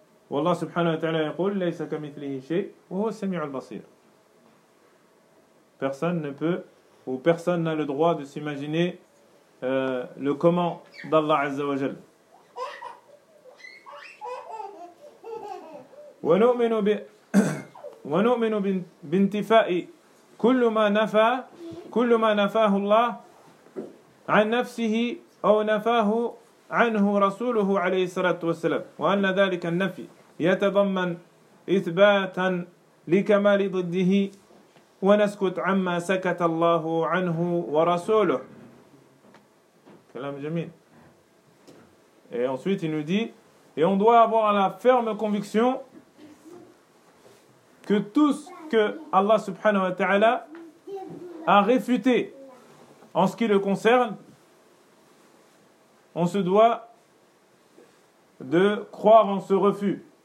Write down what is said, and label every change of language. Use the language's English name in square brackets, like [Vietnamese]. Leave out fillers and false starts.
[Arabic] والله سبحانه وتعالى يقول ليس كمثله شيء وهو السميع البصير. [French] Personne ne peut ou personne n'a le droit de s'imaginer le comment d'Allah Azza wa Jal. [Arabic] ونؤمن بانتفاء كل ما نفى كل ما نفاه الله عن نفسه أو نفاه عنه رسوله عليه الصلاة والسلام وأن ذلك النفي يتضمن إثباتا لكمال ضده ونسكت عما سكت الله عنه ورسوله. كلام جميل. [French] Et ensuite il nous dit, et on doit avoir la ferme conviction que tout ce que Allah subhanahu wa ta'ala a réfuté en ce qui le concerne, on se doit de croire en ce refus.